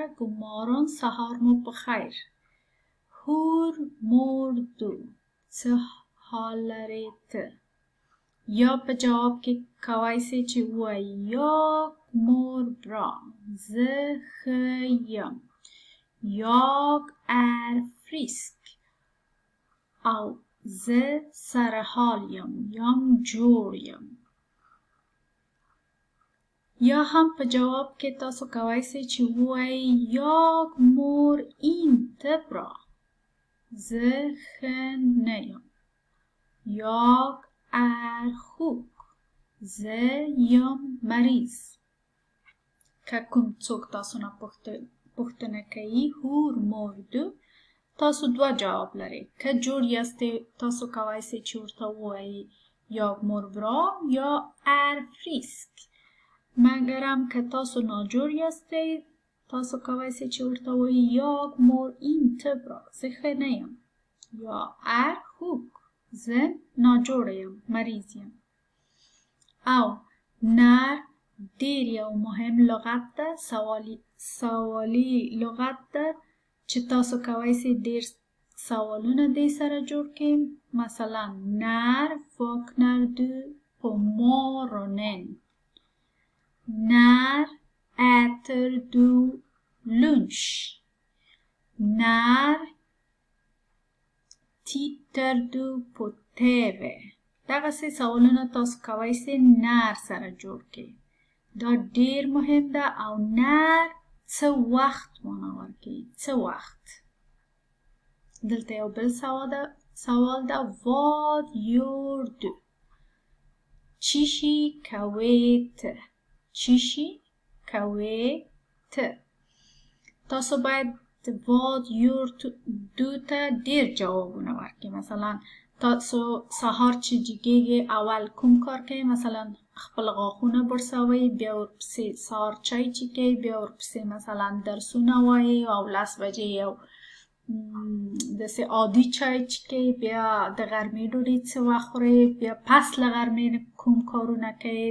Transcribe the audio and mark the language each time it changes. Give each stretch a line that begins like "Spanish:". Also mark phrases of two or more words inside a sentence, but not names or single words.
Pashto: ګمارون، سهار مو په خیر.
Swedish: hur mår du,
Pashto: څه حال لرې ته؟ یا په جواب کې کوای سئ چې ووایي
Swedish: jag mår bra,
Pashto: زه ښه یم.
Swedish: Jag är frisk.
Pashto: او زه سرحال یم، یم جوړ یم. یا هم په جواب کې تاسو کوای سئ چې ووایي
Swedish: jag mår inte bra.
Pashto: زه ښه نه یم.
Swedish: Jag är sjuk.
Pashto: زه یم مریض. که کوم څوک تاسو نه پوښتنه کوي
Swedish: hur mår du,
Pashto: تاسو دوه جواب لرئ. که جوړ یاستئ تاسو کوای سئ چې ورته ووایي
Swedish: jag mår bra
Pashto: یا
Swedish: är frisk.
Pashto: مګرم که تاسو ناجوړ یاستئ تاسو کوای سئ چې ورته ووایي
Swedish: jag mår inte bra،
Pashto: زه ښه نه یم.
Swedish: یا är sjuk،
Pashto: زه ناجوړه یم، مریض یم. او när ډیر یو مهم لغت ده، سوالی لغت ده چې تاسو کوای سئ ډیر سوالونه دې سره جوړ کړئ.
Swedish: مثلا när vaknar du på morgonen؟ när äter du lunch؟ när tittar du på TV؟
Pashto: دغسې سوالونه تاسو کوای سئ نر سره جوړ کړئ. دا ډیر مهم ده. او نر څه وخت معنا ورکوي، څه وخت. دلته یو بل سوال ده
Swedish: vad gör du؟
Pashto: چی کوې ته؟ چی کوې ته؟ تاسو باید
Swedish: vad gör du
Pashto: ته ډیر جوابونه ورکړئ. مثلا تاسو سهار چې جګیږئ اول کوم کار کوئ؟ مثلا خپل غاښونه برسوئ، بیا ورپسې سهار چای چښئ، بیا ورپسې مثلا درسونه وایئ او 10 بجې یو داسې عادي چای چښئ، بیا د غرمې ډوډۍ څه وخت خورئ، بیا پس له غرمې کوم کارونه کوئ.